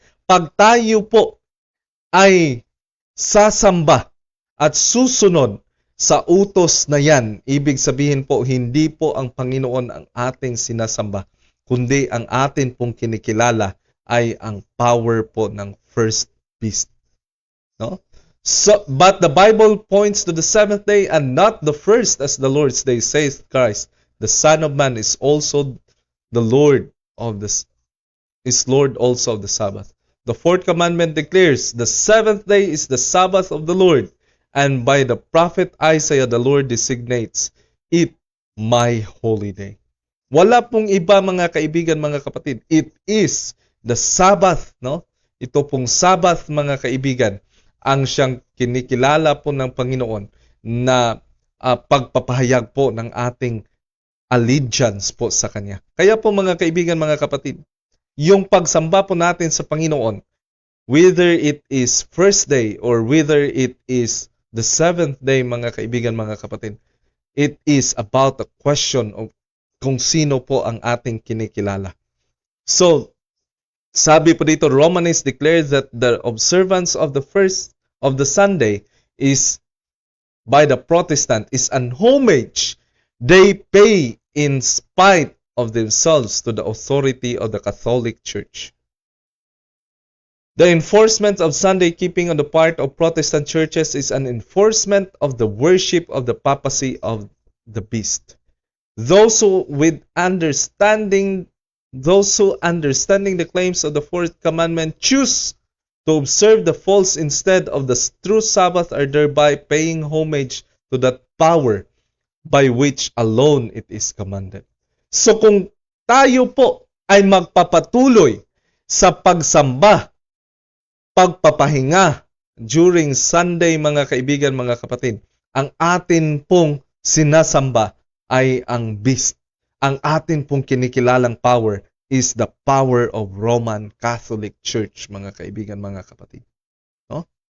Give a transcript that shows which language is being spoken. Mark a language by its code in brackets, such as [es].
[tl] Pag tayo po ay sasamba at susunod sa utos na yan, ibig sabihin po, hindi po ang Panginoon ang ating sinasamba, kundi ang atin pong kinikilala ay ang power po ng first beast. No? [en] So, but the Bible points to the seventh day and not the first as the Lord's day, says Christ. The Son of Man is also the Lord of Lord also of the Sabbath. The fourth commandment declares, the seventh day is the Sabbath of the Lord, and by the prophet Isaiah the Lord designates it my holy day. [tl] Wala pong iba mga kaibigan, mga kapatid. [en] It is the Sabbath, no? [tl] Ito pong Sabbath mga kaibigan ang siyang kinikilala po ng Panginoon na pagpapahayag po ng ating allegiance po sa Kanya. Kaya po mga kaibigan, mga kapatid, yung pagsamba po natin sa Panginoon, [en] whether it is first day or whether it is the seventh day, [tl] mga kaibigan, mga kapatid, [en] it is about a question of [tl] kung sino po ang ating kinikilala. [en] So, [tl] sabi po dito, [en] Romanes declares that the observance of the first of the Sunday is by the Protestant is an homage they pay in spite of themselves to the authority of the Catholic Church. The enforcement of Sunday keeping on the part of Protestant churches is an enforcement of the worship of the papacy of the beast. Those who understanding the claims of the fourth commandment choose to observe the false instead of the true Sabbath are thereby paying homage to that power by which alone it is commanded. [tl] So kung tayo po ay magpapatuloy sa pagsamba, pagpapahinga during Sunday, mga kaibigan, mga kapatid, ang atin pong sinasamba ay ang beast. Ang atin pong kinikilalang [en] power is the power of Roman Catholic Church, [tl] mga kaibigan, mga kapatid. No?